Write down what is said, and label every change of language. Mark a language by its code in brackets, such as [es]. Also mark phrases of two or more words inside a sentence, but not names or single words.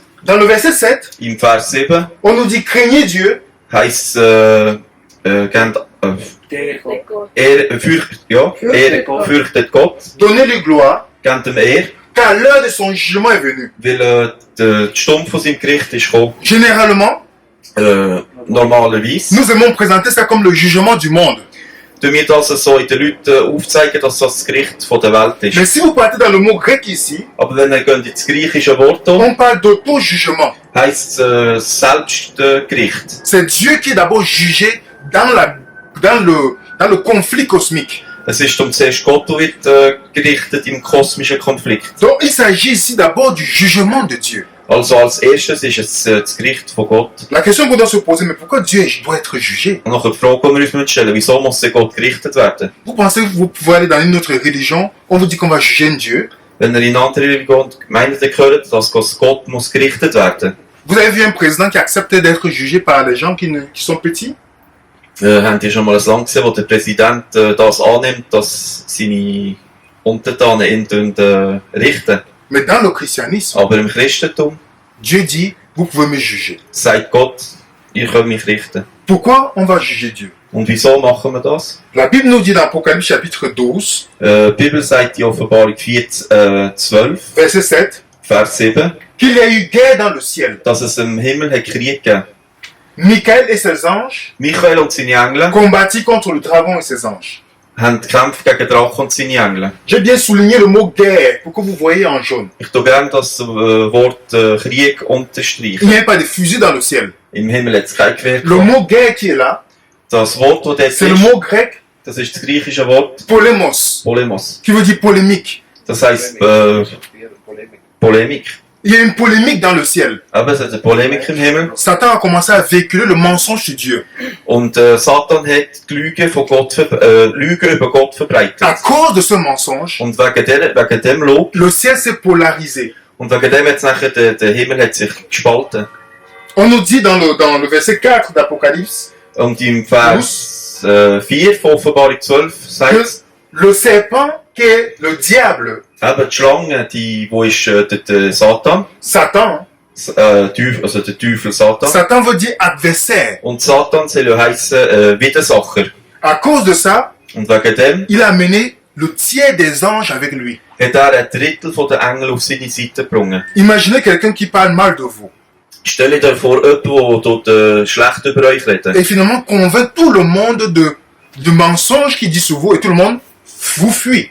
[fr] Dans le verset 7, [de] Im Vers 7 [fr] on nous dit « Craignez Dieu [de] heisst fürchtet Gott, [fr] donnez-lui gloire, [de] gebt ihm Ehre, [fr] car l'heure de son jugement est venue. [de] weil die Stunde von seinem Gericht ist gekommen. [fr] Généralement, [de] Normalerweise [fr] nous aimons présenter ça comme le jugement du monde. [de] tun wir das so in den Leuten aufzeigen, dass das Gericht von der Welt ist. [fr] Mais si vous partez dans le mot grec ici, [de] Aber wenn wir gehen ins griechische Wort [fr] on parle d'auto-jugement. [de] heisst es Selbstgericht. [fr] C'est Dieu qui est d'abord jugé dans le conflit cosmique. [de] Es ist zuerst Gott, der wird gerichtet im kosmischen Konflikt. [fr] Donc il s'agit ici d'abord du jugement de Dieu. [de] Also als erstes ist es das Gericht von Gott. [fr] La question qu'on doit se poser, mais pourquoi Dieu doit être jugé? [de] Und nachher die Frage, die wir uns stellen, wieso muss Gott gerichtet werden? [fr] Vous pensez que vous pouvez aller dans une autre religion, on vous dit qu'on va juger un Dieu. [de] Wenn ihr in andere Religionen Gemeinden hört, dass Gott muss gerichtet werden. [fr] Vous avez vu un président qui accepte d'être jugé par les gens qui sont petits? [de] Habt ihr schon mal ein Land gesehen, wo der Präsident das annimmt, dass seine Untertanen ihn richten? [fr] Mais dans le christianisme, [de] Aber im Christentum [fr] Dieu dit, vous pouvez me juger. [de] sagt Gott, ihr könnt mich richten. [fr] Pourquoi on va juger Dieu? [de] Und wieso machen wir das? [fr] La Bible nous dit dans Apocalypse chapitre 12, [de] Die Bibel sagt in Offenbarung 12, [fr] verset 7, [de] Vers 7, [fr] qu'il y a eu guerre dans le ciel. [de] dass es im Himmel hat Krieg gegeben. [fr] Michael et ses anges [de] Michael und seine Engel [fr] combattit contre le dragon et ses anges. [de] haben gekämpft gegen Drachen und seine Engel. [fr] J'ai bien souligné le mot guerre pour que vous voyez en jaune. [de] Ich tue gerne das Wort Krieg [fr] Il [de] unterstreichen. [fr] n'y a pas de fusil dans le ciel. [de] Im Himmel hat es kein Gewehr [fr] Le [de] gehabt. [fr] mot guerre qui est là, [de] Das Wort, das dort [fr] c'est le [de] ist, [fr] mot grec [de] das ist das griechische Wort [fr] polemos, [de] Polemos. [fr] qui veut dire polémique. [de] Das heisst Polemik. [fr] Il y a une polémique dans le ciel. [de] Aber es hat eine Polemik im Himmel. [fr] Satan a commencé à véhiculer le mensonge de Dieu. [de] Und Satan hat die Lüge, Lüge über Gott verbreitet. [fr] À cause de ce mensonge, [de] Und wegen dem Lob [fr] le ciel s'est polarisé. [de] und wegen dem hat nachher der Himmel hat sich gespalten. [fr] On nous dit dans le verset 4 d'Apocalypse [de] Und im Vers 4 von Offenbarung 12 sagt [fr] que [de] es, [fr] le serpent qui est le diable, [de] eben die Schlange, wo ist der Satan, [fr] Satan, [de] also der Teufel Satan. [fr] Satan veut dire adversaire. [de] Und Satan soll ja heissen Widersacher. [fr] À cause de ça, [de] Und wegen dem [fr] il a amené le tiers des anges avec lui. [de] hat er ein Drittel der Engel auf seine Seite gebracht. [fr] Imaginez quelqu'un qui parle mal de vous [de] Stell dir vor, jemand, der dort schlecht über euch redet. [fr] et finalement convainc tout le monde de mensonges qu'il dit sur vous et tout le monde vous fuit.